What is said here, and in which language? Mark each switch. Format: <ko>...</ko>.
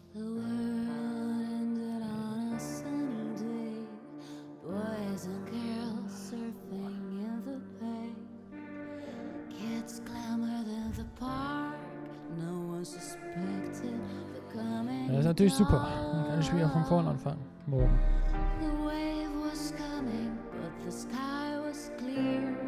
<en>The world ended on a sunny day. Boys and girls surfing in the bay. Kids clamored in the park. No one suspected the coming.</en> <de>Das ist natürlich super. Dann kann ich wieder von vorne anfangen. Morgen.</de> <en>The wave was coming, but the sky was clear.</en>